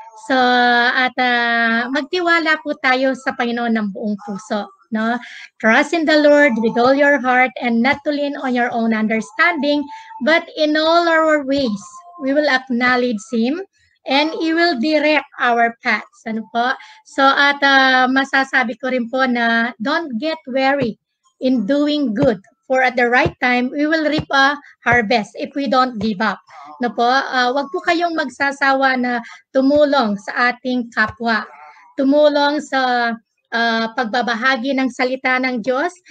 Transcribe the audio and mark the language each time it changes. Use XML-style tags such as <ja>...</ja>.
<tl>So, at magtiwala po tayo sa Panginoon ng buong puso. No?</tl> <en>Trust in the Lord with all your heart and not to lean on your own understanding, but in all our ways, we will acknowledge Him and He will direct our paths. Ano po? So,</en> <tl>at masasabi ko rin po na</tl> <en>don't get weary in doing good. For at the right time, we will reap a harvest if we don't give up. No po?</en> <tl>Wag po kayong magsasawa na tumulong sa ating kapwa. Tumulong sa pagbabahagi ng salita ng Diyos.</tl>